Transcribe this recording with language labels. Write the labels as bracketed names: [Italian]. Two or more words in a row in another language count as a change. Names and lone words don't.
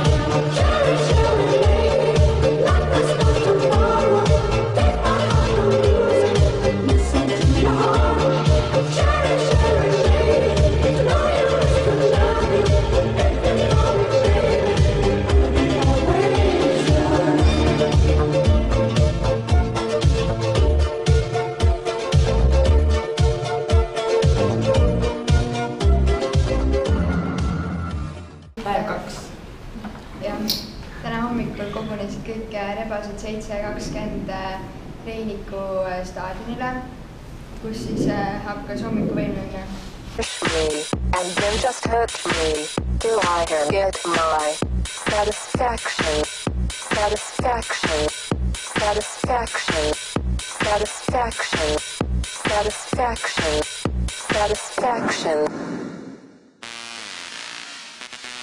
[English] Sherry, Sherry lady, life is not tomorrow. Take my heart and lose it. Listen to your heart. Sherry, Sherry lady, know you used to love me. Everything always baby, always love. [Estonian] Päev 2. Jah, täna hommikul kogunesid kõik rebased 7:20 Reiniku staadionile, kus siis hakkas hommikuvõimlemine. [English] And then just hurt me till I can get my satisfaction, satisfaction, satisfaction, satisfaction, satisfaction, satisfaction.